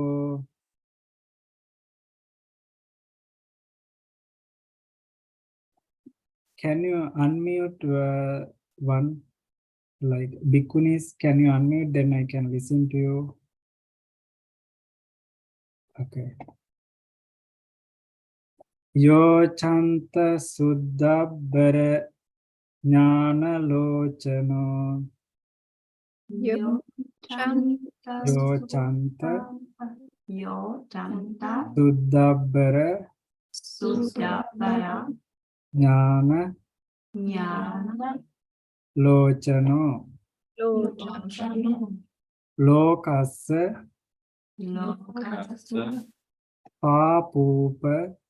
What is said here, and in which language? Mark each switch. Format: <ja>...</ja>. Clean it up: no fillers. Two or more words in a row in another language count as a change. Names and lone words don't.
<en>Can you unmute one? Like Bhikkhunis, can you unmute? Then I can listen to you. Okay.</en> <pi>Yo chanta suddhabbara jnana lochano. Yo chanta Yo chanta Chanta suddhabbara Suddhabara jnana Jnana lochano. Lochano Lokassa Lokasa papupa</pi>